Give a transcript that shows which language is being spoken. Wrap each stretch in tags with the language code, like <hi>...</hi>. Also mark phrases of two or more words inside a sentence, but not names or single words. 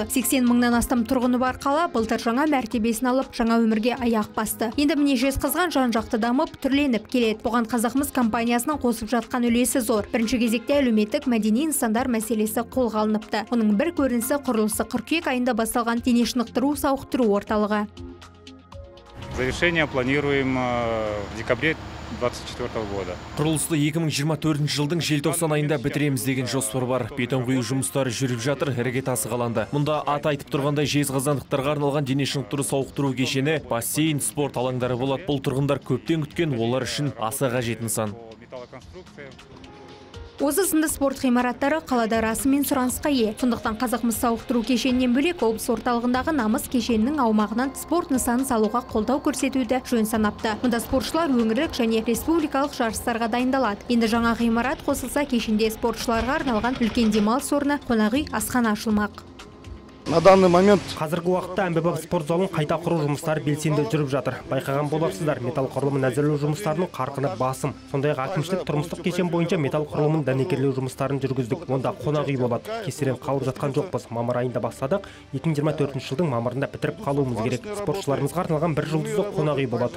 <kk>80 мыңнан астам тұрғыны бар қала былтыр жаңа мәртебесін алып, жаңа өмірге аяқ басты. Енді міне Жезқазған жан-жақты дамып, түрленіп келеді. Бұған Қазақмыс компаниясының қосып жатқан үлесі зор. Бірінші кезекте әлеуметтік мәдени нысандар мәселесі қолға алыныпты. Оның бір көрінісі құрылысы қыркүйек айында басталған дене шынықтыру сауықтыру орталығы.</kk> <ru>Завершение планируем в декабре 2024 года.</ru> <kk>Құрылысты 2024 жылдың желтоқсан айында бітіреміз деген жоспар бар. Бетон құю жұмыстары жүріп жатыр, іргетасы қаланды. Мұнда ат айтып тұрғандай жезқазғандықтарға арналған дене шынықтыру сауықтыру кешені, бассейн, спорт алаңдары болады. Бұл тұрғындар көптен күткен, олар үшін аса қажет нысан. Осы сынды спорт ғимараттары қалада расымен сұранысқа ие. Сондықтан Қазақмыс сауықтыру кешенінен бөлек облыс орталығындағы намыс кешенінің аумағынан спорт нысанын салуға қолдау көрсетуді жөн санапты. Мұнда спортшылар өңірлік және республикалық жарыстарға дайындалады. Енді жаңа ғимарат қосылса, кешенде спортшыларға арналған үлкен демалыс орны, қонақ үй, асхана ашылмақ.</kk> <ru>На данный момент</ru> <kk>қазіргі уақытта МББ спорт залын қайта құру жұмыстары белсенді жүріп жатыр. Байқаған боларсыздар, металл құрылымын әзірлеу жұмыстарының қарқыны басым. Сондай-ақ әкімшілік тұрмыстық кешен бойынша металл құрылымын дәнекерлеу жұмыстарын жүргіздік. Онда қонақ үй болады. Кесірен қалып жатқан жоқпыз. Мамыр айында бастадық. 2024 жылдың мамырында бітіріп қалуымыз керек. Спортшыларымызға арналған бір жұлдызды қонақ үй болады.</kk>